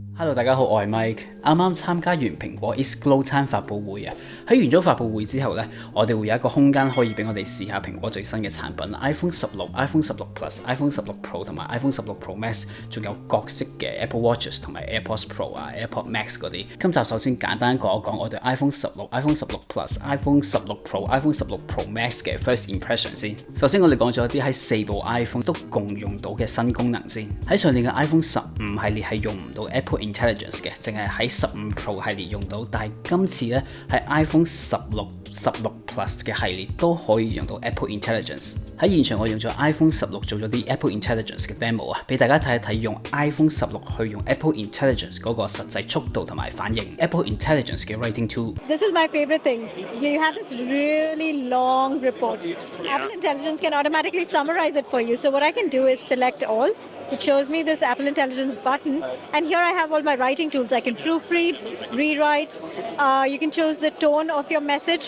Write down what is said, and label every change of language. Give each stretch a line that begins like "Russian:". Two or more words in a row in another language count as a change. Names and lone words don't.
Cantonese: Hello，大家好，我係 Mike。啱啱參加完蘋果 Is Glow 餐發佈會啊，喺完咗發佈會之後呢，我哋會有一個空間可以俾我哋試下蘋果最新嘅產品 iPhone 16、iPhone 16 Plus、iPhone 16 Pro 同埋 iPhone 16 Pro Max， 仲有各式嘅 Apple Watches 同埋 AirPods Pro 啊、AirPods Max 嗰啲。今集首先簡單講一講我對 iPhone 16、iPhone 16 Plus、iPhone 16 Pro、iPhone 16 Pro Max 嘅
English: first impression
Cantonese: 先。首先我哋講咗一啲喺4部 iPhone 都共用到嘅新功能先。喺上年嘅 iPhone 15系列係用唔到 Apple Intelligence 嘅，淨係喺15 Pro 系列用到，但係今次咧喺 iPhone 16 Plus 嘅系列都可以用到 Apple Intelligence。喺現場我用咗 iPhone 16做咗啲 Apple Intelligence 嘅 demo 啊，俾大家睇一睇用 iPhone 16去用 Apple Intelligence 嗰個實際速度同埋反應。Apple Intelligence 嘅 Writing Tool。
English: This is my favorite thing. You have this really long report. Apple Intelligence can automatically summarize it for you. So what I can do is select all. It shows me this Apple Intelligence button, and here I have all my writing tools. I can proofread, rewrite. You can choose the tone of your message.